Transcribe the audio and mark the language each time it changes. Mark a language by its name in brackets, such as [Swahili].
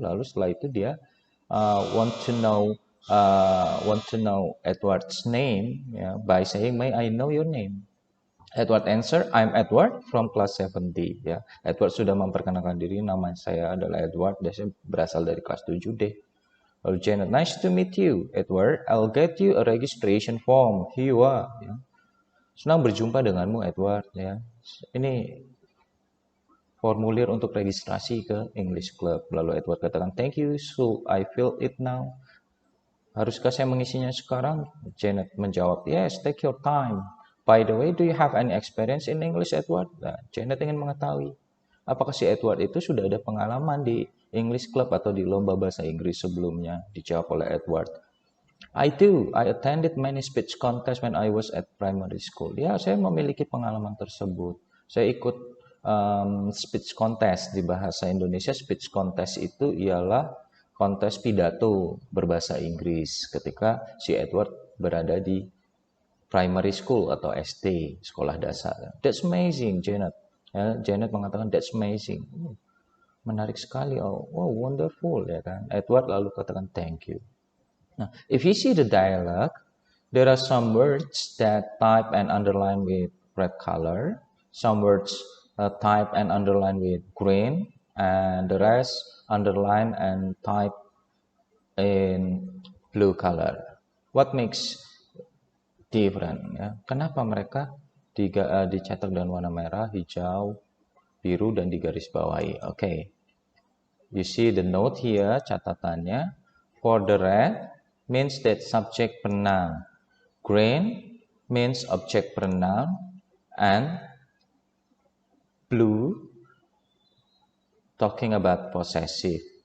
[Indonesian] Lalu setelah itu dia [English] want to know Edward's name, by saying, "May I know your name?" Edward answer, "I'm Edward from class 7D." [Indonesian] Ya, Edward sudah memperkenalkan diri, nama saya adalah Edward, dan saya berasal dari kelas 7D. Lalu Janet, [English] "Nice to meet you, Edward. I'll get you a registration form. Here you are." [Indonesian] Ya. Senang berjumpa denganmu, Edward. Ya, ini formulir untuk registrasi ke English Club. Lalu Edward katakan, [English] "Thank you, so I fill it now." [Indonesian] Haruskah saya mengisinya sekarang? Janet menjawab, [English] "Yes, take your time. By the way, do you have any experience in English, Edward?" [Indonesian] Nah, Janet ingin mengetahui, apakah si Edward itu sudah ada pengalaman di English Club atau di lomba bahasa Inggris sebelumnya? Dijawab oleh Edward, [English] "I do. I attended many speech contests when I was at primary school." [Indonesian] Ya, saya memiliki pengalaman tersebut. Saya ikut speech contest di bahasa Indonesia. Speech contest itu ialah kontes pidato berbahasa Inggris ketika si Edward berada di primary school atau SD, sekolah dasar. [English] That's amazing, Janet. [Indonesian] Ya, Janet mengatakan, [English] "That's amazing." [Indonesian] Menarik sekali. [English] Oh, wonderful, [Indonesian] ya kan. Edward lalu katakan, [English] "Thank you." Nah, if you see the dialogue, there are some words that type and underline with red color, some words type and underline with green, and the rest underline and type in blue color. What makes different? Ya? [Indonesian] Kenapa mereka dicetak dengan warna merah, hijau, biru, dan digarisbawahi? [English] Okay. You see the note here, [Indonesian] catatannya. [English] For the red means that subject pronoun. Green means object pronoun. And blue talking about possessive.